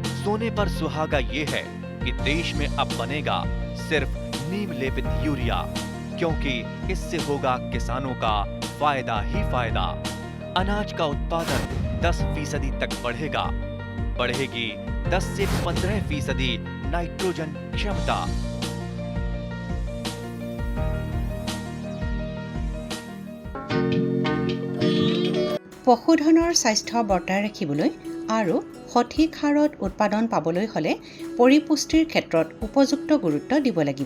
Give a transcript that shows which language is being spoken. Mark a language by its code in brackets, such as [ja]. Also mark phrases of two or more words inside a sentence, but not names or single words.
[hi] सोने पर सुहागा ये है कि देश में अब बनेगा सिर्फ नीम लेपित यूरिया, क्योंकि इससे होगा किसानों का फायदा ही फायदा। अनाज का उत्पादन 10% तक बढ़ेगा। बढ़ेगी 10 से 15% नाइट्रोजन क्षमता। [as] পশুধনৰ স্বাস্থ্য বৰ্তাই ৰাখিবলৈ আৰু সঠিক হাৰত উৎপাদন পাবলৈ হ'লে পৰিপুষ্টিৰ ক্ষেত্ৰত উপযুক্ত গুৰুত্ব দিব লাগিব।